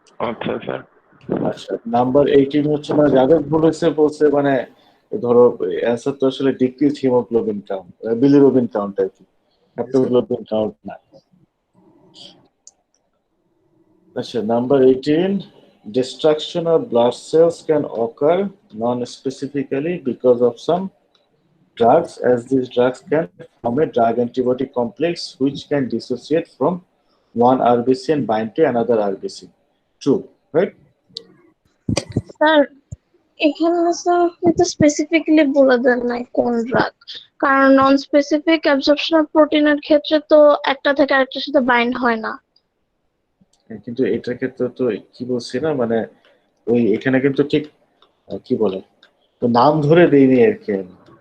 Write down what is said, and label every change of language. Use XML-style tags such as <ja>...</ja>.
<bn>আচ্ছা স্যার। আচ্ছা, নাম্বার 18 হচ্ছে মানে যাদের ভুল হয়েছে বলছে মানে ধরো অ্যান্সার তো আসলে decrease haemoglobin count, bilirubin count আর কি, হ্যাপ্টোগ্লোবিন কাউন্ট না।</bn> <en>আচ্ছা, number 18, destruction of blood cells can occur non-specifically because of some drugs, as these drugs can form a drug antibody complex which can dissociate from one RBC and bind to another RBC. True, right?</en> <bn>Sir এখানে sir কিন্তু specifically বলে দেন নাই কোন drug, কারণ non specific absorption of প্রোটিনের ক্ষেত্রে তো একটা থেকে আরেকটার সাথে বাইন্ড হয় না। কিন্তু এটার ক্ষেত্রে তো কি বলছি না, মানে ওই এখানে কিন্তু ঠিক কি বলে, তো নাম ধরে দেইনি আর কি আমি।</bn>